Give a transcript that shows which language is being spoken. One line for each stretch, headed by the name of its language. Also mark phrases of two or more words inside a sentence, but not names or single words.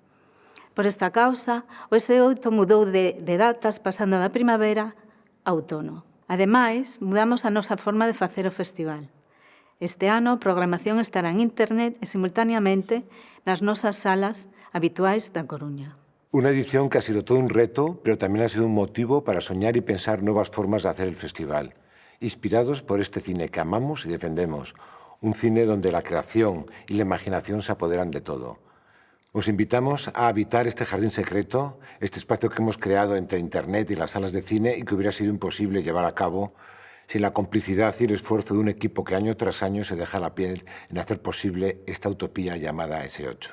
Galician: Por esta causa, o S8 mudou de datas pasando da primavera a outono. Ademais, mudamos a nosa forma de facer o festival. Este ano, a programación estará en internet e simultaneamente nas nosas salas habituais da Coruña.
Spanish: Una edición que ha sido todo un reto, pero también ha sido un motivo para soñar y pensar nuevas formas de hacer el festival, inspirados por este cine que amamos y defendemos, un cine donde la creación y la imaginación se apoderan de todo. Os invitamos a habitar este jardín secreto, este espacio que hemos creado entre Internet y las salas de cine y que hubiera sido imposible llevar a cabo sin la complicidad y el esfuerzo de un equipo que año tras año se deja la piel en hacer posible esta utopía llamada S8.